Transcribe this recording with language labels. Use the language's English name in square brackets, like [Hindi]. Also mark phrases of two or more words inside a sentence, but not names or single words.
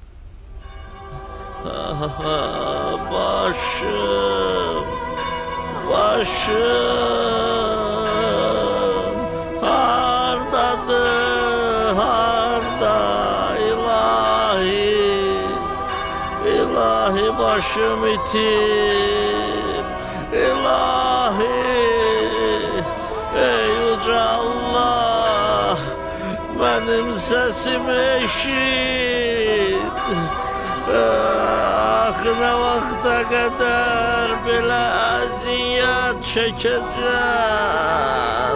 [Azerbaijani] Başım, başım, hardadır, harda ilahi, ilahi başım itib, [Turkish] ilahi, ey yüce Allah, benim sesimi eşit. Ah, ne vakte kadar bile aziyet çekeceğim.